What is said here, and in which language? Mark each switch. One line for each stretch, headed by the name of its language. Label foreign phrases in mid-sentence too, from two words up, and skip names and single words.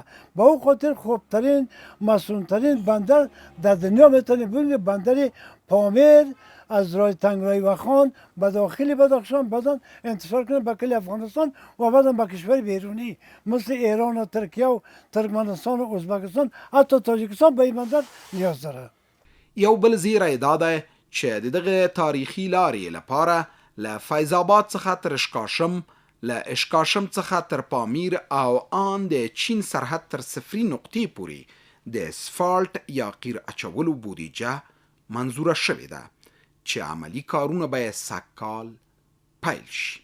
Persian: با اون خاطر خوبترین مسئولترین بندر در دنیا میتونیم بگیم بندر پامیر از راه تنگرای واخان به داخل بدخشان بعداً انتشار کنه به کل افغانستان و بعداً به کشور بیرونی مثل ایران و ترکیه و ترکمنستان و ازبکستان حتی تاجیکستان به این بندر نیاز داره.
Pashto: یو بل زیری دا ده چې د دغه تاریخي لارې لپاره له فیض آباد څخه تر اشکاشم، له اشکاشم څخه تر پامیر او آن د چین سرحد تر صفري نقطې پورې د اسفالټ یا قیر اچولو بودیجه منظوره شوې ده چې عملی کارونه به سږکال پیل شي.